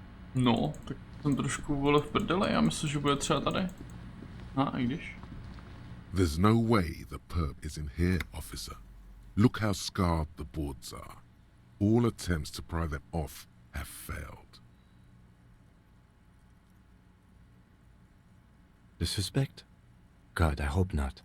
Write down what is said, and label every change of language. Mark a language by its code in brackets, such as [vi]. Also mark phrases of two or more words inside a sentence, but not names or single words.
[cs] No, tak jsem trošku vole v prdele, já myslím, že bude třeba tady. I když. [en] There's no way the perp is in here, officer. Look how scarred the boards are. All attempts to pry them off have failed. The suspect? God, I hope not.